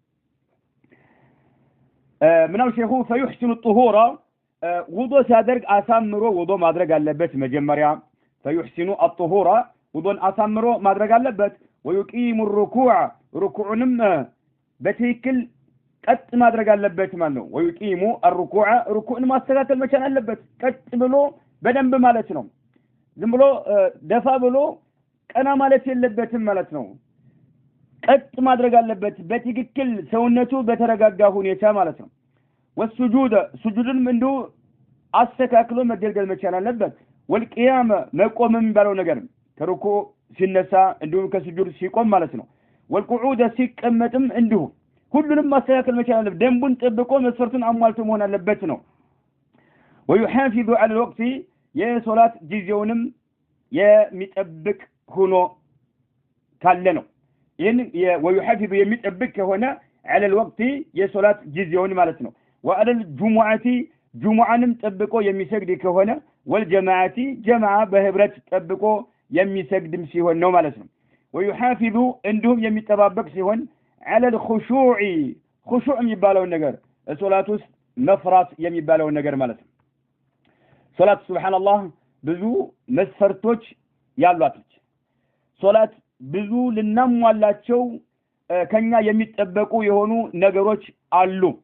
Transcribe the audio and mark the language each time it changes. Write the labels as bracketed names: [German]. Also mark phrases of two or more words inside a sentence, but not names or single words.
[Amharic] ምናው ሼኹ [Arabic] فيحسن الطهور [Amharic] ውዱእ ሲያደርግ አሳምሮ ውዱእ ማድረግ አለበት መጀመሪያ [Arabic] فيحسن الطهور [Amharic] ውዱእን አሳምሮ ማድረግ አለበት [Arabic] ويقيم الركوع [Amharic] ركوعንም በትክክል ቀጥ ማድረግ አለበት ማለት ነው [Arabic] ويقيم الركوع [Amharic] ركوعን ማስተካከል መቻል አለበት ቀጥ ብሎ በደንብ ማለት ነው ዝም ብሎ ደፋ ብሎ ቀና ማለት የለበትም ማለት ነው ቀጥ ማድረግ አለበት በትክክል ሰውነቱ በተረጋጋ ሁኔታ ማለት ነው والسجود سجودንም እንዱ አስተካክሎ መገልገል መቻል አለበት والقيام መቆም የሚባለው ነገር ከሩኩ ሲነሳ እንዲሁም ከስጁድ ሲቆም ማለት ነው والقعود ሲቀመጥም እንዲሁ ሁሉንም ማስተካከል መቻል አለበት ደንቡን ጠብቆ መስፈርቱን አሟልቶ መሆን አለበት ነው [Arabic] ويحافظ على الوقت [Amharic] የሶላት ጊዜውንም የሚጠብቅ ሆኖ ካለ ነው ይሄን ويحافظ የሚጠብቅ ከሆነ على الوقت የሶላት ጊዜውን ማለት ነው [Arabic] وعلى الجمعة [Amharic] جمعንም ጠብቆ የሚሰግድ ከሆነ [Arabic] والجماعة جماعة [Amharic] በህብረት ጠብቆ የሚሰግድም ሲሆን ነው ማለት ነው ويحافظ እንዲሁም የሚጠባበቅ ሲሆን [Arabic] على الخشوع خشوع [Amharic] የሚባለው ነገር ሶላት ውስጥ መፍራት የሚባለው ነገር ማለት ነው ሶላት ሱብሃንአላህ ብዙ መስፈርቶች ያሏት ሶላት ብዙ ልናሟላቸው ከኛ የሚጠበቁ የሆኑ ነገሮች አሉ